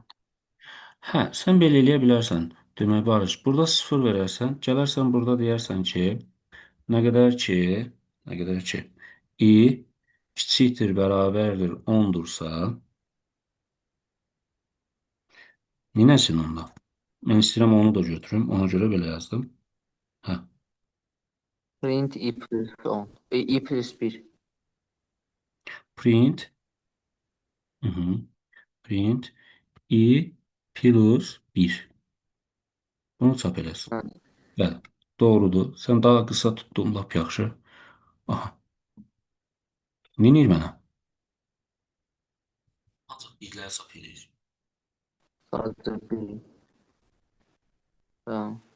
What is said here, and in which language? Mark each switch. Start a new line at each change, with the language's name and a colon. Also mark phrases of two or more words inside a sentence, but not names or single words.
Azerbaijani: Hə, sən belə eləyə bilərsən. Demək, Barış, burada 0 verərsən, gələrsən burada deyərsən ki, nə qədər ki, i kiçikdir, bərabərdir 10-dursa, neynəsin onda? Mən istəyirəm onu da götürüm, ona görə belə yazdım. Hə,
English: Print i plus 10, i plus 1. print, print i plus 1.
Azerbaijani: Bunu çap eləsin. Hə. Bəli, doğrudur. Sən daha qısa tutdun, lap yaxşı. Aha, neynir mənə? Ancaq birlər çap eləyir. Sadəcə 1. Tamam.